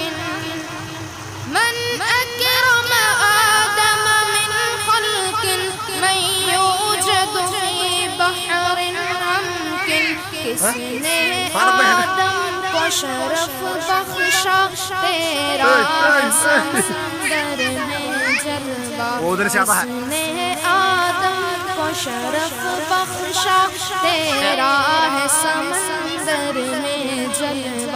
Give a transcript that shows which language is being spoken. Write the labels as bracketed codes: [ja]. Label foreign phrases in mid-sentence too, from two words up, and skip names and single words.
[ar] من اکرم آدم من خلق، من یوجد فی بحر عمق۔ [ur] کس نے آدم کو شرف بخشا، تیرا سمندر میں جلوہ۔ کس نے آدم کو شرف بخشا، تیرا ہے سمندر میں جلوہ۔